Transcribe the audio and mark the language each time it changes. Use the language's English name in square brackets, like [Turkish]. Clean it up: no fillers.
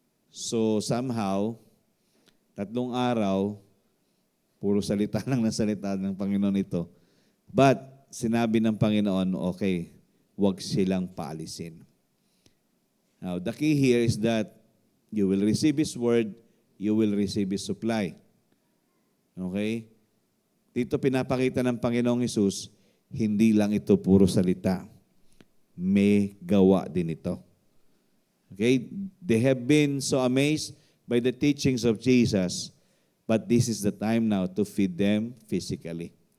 [Filipino] So somehow, 3 araw, puro salita lang na salita ng Panginoon ito. But sinabi ng Panginoon, okay, huwag silang paalisin. [English] Now, the key here is that you will receive His word, you will receive His supply. Okay? [Filipino] Dito pinapakita ng Panginoong Hesus, hindi lang ito puro salita. May gawa din ito. Okay? [English] They have been so amazed by the teachings of Jesus, but this is the time now to feed them physically.